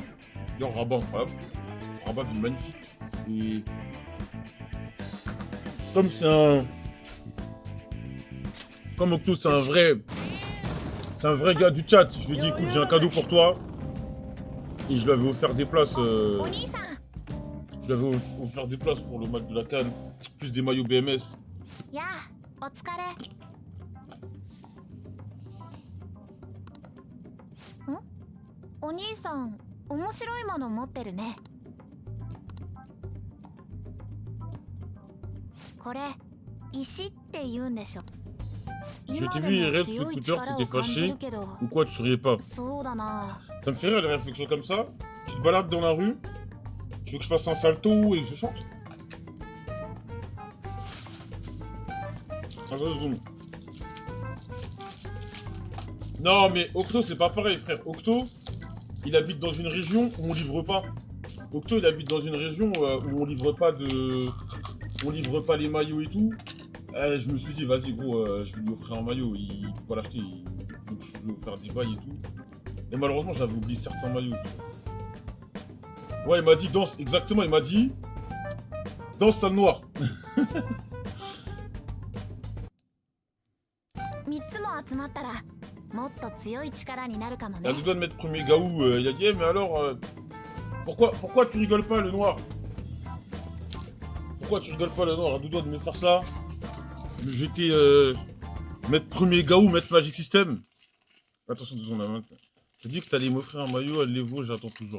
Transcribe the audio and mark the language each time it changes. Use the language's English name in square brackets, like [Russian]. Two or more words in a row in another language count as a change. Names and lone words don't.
[French] D'ailleurs, Rabat, incroyable. Rabat, ville magnifique. Et comme c'est un. Comme Octo, c'est un vrai. C'est un vrai gars du chat. Je lui ai dit, écoute, j'ai un cadeau pour toi. Et je lui avais offert des places. [Japanese] お兄さん [French] Je lui avais offert des places pour le match de la CAN. Plus des maillots BMS. [Japanese] やあお疲れお兄さん面白いもの持ってるね。これ石って言うんでしょ。 [French] Je t'ai vu hier sur le scooter, t'étais fâché. Ou quoi, tu souriais pas? [Japanese] そうだな。 [French] Ça me fait rire les réflexions comme ça. Tu te balades dans la rue, tu veux que je fasse un salto et que je chante? Attends 2 secondes. Non mais Octo c'est pas pareil frère. Octo, il habite dans une région où on livre pas. Octo il habite dans une région où on livre pas de... On livre pas les maillots et tout. Je me suis dit vas-y gros, je vais lui offrir un maillot. Il peut pas l'acheter. Donc je vais lui offrir des bails et tout. Et malheureusement j'avais oublié certains maillots. Ouais il m'a dit danse, exactement il m'a dit danse salle noire. [Japanese] 3 つも集まったらもっと強い力になるかも [French] Il [Japanese] ね。 [French] a deux doigts de mettre premier Gaou, il a dit eh, mais alors pourquoi tu rigoles pas le noir? Pourquoi tu rigoles pas le noir? À deux doigts de me faire ça. J'étais mettre premier Gaou, mettre Magic System. Attention 2 secondes la main. T'as dit que t'allais m'offrir un maillot à l'Evo, j'attends toujours.